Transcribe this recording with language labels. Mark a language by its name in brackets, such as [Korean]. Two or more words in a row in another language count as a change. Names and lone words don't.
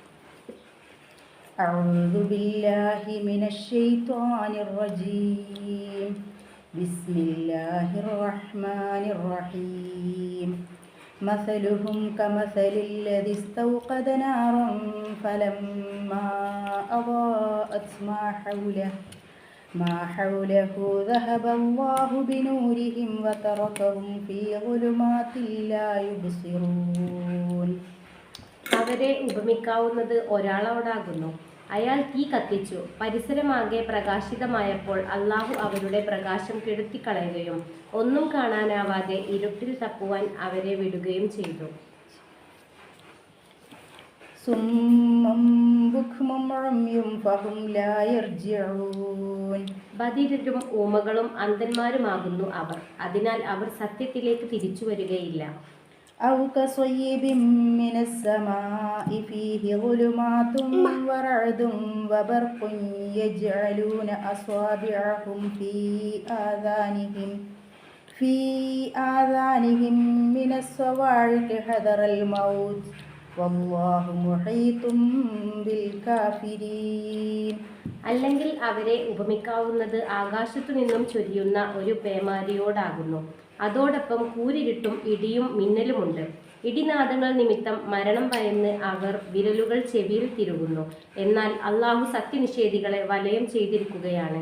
[Arabic] أعوذ بالله من الشيطان الرجيم. بسم الله الرحمن الرحيم. مثلهم كمثل الذي استوقد نارا فلما أضاءت ما حوله ذهب الله بنورهم وتركهم في ظلمات لا يبصرون. [Malayalam] അവരെ ഉപമിക്കാവുന്നത് ഒരാളോടാകുന്നു. അയാൾ തീ കത്തിച്ചു, പരിസരമാകെ പ്രകാശിതമായപ്പോൾ അള്ളാഹു അവരുടെ പ്രകാശം കെടുത്തിക്കളയുകയും ഒന്നും കാണാനാവാതെ ഇരുട്ടിൽ തപ്പുവാൻ അവരെ വിടുകയും ചെയ്തു. ബധിരരും ഊമകളും അന്ധന്മാരുമാകുന്നു അവർ, അതിനാൽ അവർ സത്യത്തിലേക്ക് തിരിച്ചു വരികയില്ല. [Arabic] في آذانهم من الصواعق حذر الموت والله محيط بالكافرين. [Malayalam] അല്ലെങ്കിൽ അവരെ ഉപമിക്കാവുന്നത് ആകാശത്തു നിന്നും ചൊരിയുന്ന ഒരു പേമാരിയോടാകുന്നു. അതോടൊപ്പം കൂരിരുട്ടും ഇടിയും മിന്നലുമുണ്ട്. ഇടിനാദങ്ങൾ നിമിത്തം മരണം ഭയന്ന് അവർ വിരലുകൾ ചെവിയിൽ തിരുകുന്നു. എന്നാൽ അള്ളാഹു സത്യനിഷേധികളെ വലയം ചെയ്തിരിക്കുകയാണ്.